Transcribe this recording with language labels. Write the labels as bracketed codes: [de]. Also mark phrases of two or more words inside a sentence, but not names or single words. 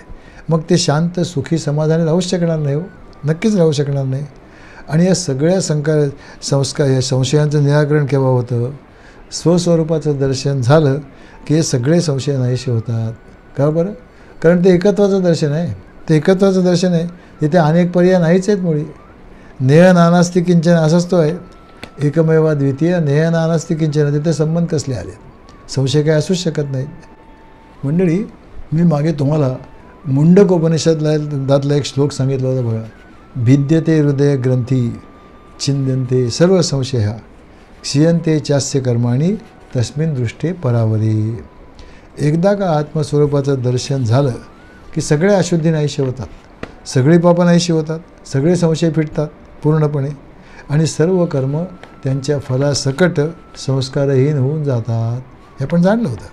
[mr] मग ते शांत सुखी समाधानी राहूच शकणार नाही हो, नक्कीच राहू शकणार नाही. आणि या सगळ्या या संशयांचं निराकरण केव्हा होतं, स्वस्वरूपाचं दर्शन झालं की हे सगळे संशय नाहीसे होतात. का बरं? कारण ते एकत्वाचं दर्शन आहे. ते एकत्वाचं दर्शन आहे तिथे अनेक पर्याय नाहीच आहेत मुळी. [sa] नेह नानास्ति किंचन [mr] असाच तो आहे, [sa] एकमेवा द्वितीय नेह नानास्ति किंचन. [mr] तिथे संबंध कसले आले, संशय काय असूच शकत नाहीत. मंडळी, मी मागे तुम्हाला मुंडकोपनिषदातला एक श्लोक सांगितला होता बघा, [sa] भिद्यते हृदय ग्रंथी छिंद्यन्ते सर्व संशय क्षीयन्ते चास्य कर्माणि तस्मिन् दृष्टे परावरी. [mr] एकदा का आत्मस्वरूपाचं दर्शन झालं की सगळे अशुद्धी नाहीशी होतात, सगळी पापं नाहीशी होतात, सगळे संशय फिटतात पूर्णपणे, आणि सर्व कर्म त्यांच्या फलासकट संस्कारहीन होऊन जातात. हे आपण जाणलं होतं.